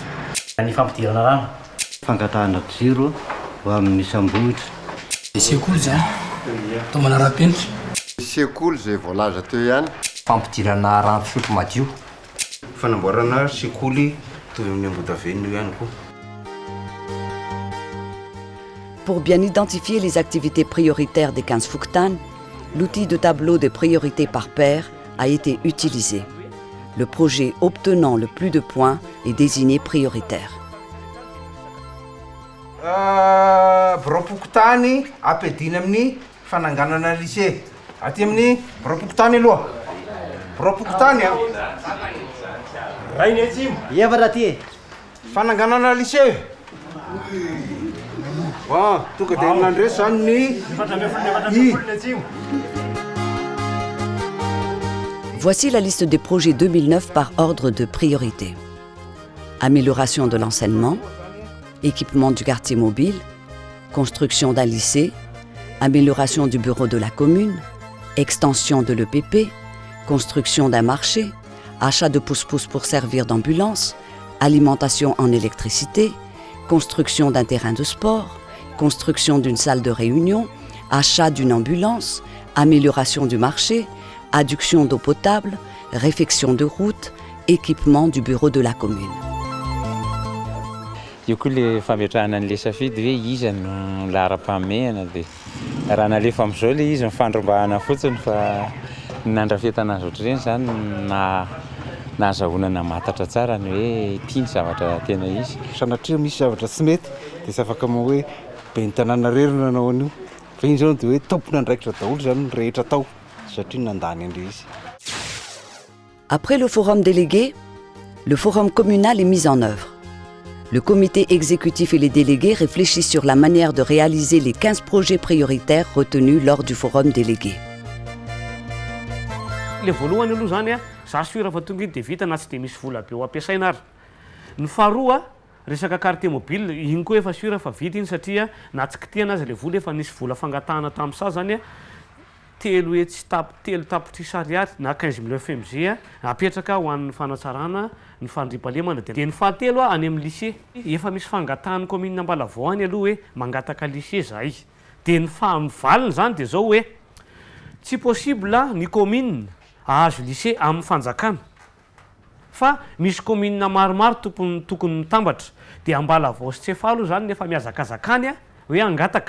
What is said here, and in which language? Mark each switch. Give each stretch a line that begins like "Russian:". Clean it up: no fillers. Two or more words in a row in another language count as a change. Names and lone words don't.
Malagasy: Ny fampidirana rano. Fangatahana jiro ho amin'ny sambohitra. Sekoly zany atao manara-penitra. Sekoly izay voalaza teo ihany. Fampidirana rano fisotro madio. Fanamboarana sekoly toy amin'ny ambodavenona ihany koa.
French: Pour bien identifier les activités prioritaires des 15 Fouktan, l'outil de tableau de priorité par paire a été utilisé. Le projet obtenant le plus de points est désigné prioritaire.
Malagasy: Bureau-pokotany ampiadina amin'ny fananganana lycée. Aty amin'ny bureau-pokotany aloha. Bureau-pokotany a. Rainy atsimo. Efatra aty. Fananganana lycée. Tonga dia amin'andre zany ny
French: Voici la liste des projets 2009 par ordre de priorité. Amélioration de l'enseignement, équipement du quartier mobile, construction d'un lycée, amélioration du bureau de la commune, extension de l'EPP, construction d'un marché, achat de pousse-pousse pour servir d'ambulance, alimentation en électricité, construction d'un terrain de sport, construction d'une salle de réunion, achat d'une ambulance, amélioration du marché, adduction d'eau potable, réfection de route, équipement du bureau de la commune.
Malagasy: Io koa le fametrahana an'le safidy hoe iza no lahara-pahamehana dia raha nalefa amin'izao le izy mifandrombahana fotsiny fa nandrafetana azy ohatr'ireny zany na nahazahoana namatatra tsara ny hoe tia ny zavatra tena izy. Sanatria misy zavatra tsy mety dia tsy afaka moa hoe ben'ny tanàna rery no nanao an'io. Fa iny zao dia hoe tompona andraikitra daholo zany ny rehetra tao satria nandany an'ilay izy.
French: Après le forum délégué, le forum communal est mis en œuvre. Le comité exécutif et les délégués réfléchissent sur la manière de réaliser les 15 projets prioritaires retenus lors du forum délégué.
Malagasy: Le voalohany aloha zany a za suira fa tonga iny dia vita na tsy dia misy vola be ho ampiasaina ary. Ny faharoa resaka carte mobile iny koa efa suira fa vita iny satria na tsy kitihana azy le vola efa nisy vola fangatahana tamin'isa zany a telo tapitrisa ariary na 15 millions FMG apetraka ho an'ny fanatsarana ny fandriampahalemana dia ny fahatelo any amin'ny lycée efa misy fangatahany commune Ambalavao any aloha hoe mangataka lycée zay dia ny fahavaliny zany dia zao hoe tsy possible ny commune ahazo lycée amin'ny fanjakana fa misy commune maromaro tokony mitambatra dia Ambalavao sy Tsefalo zany nefa miazakazakany hoe angataka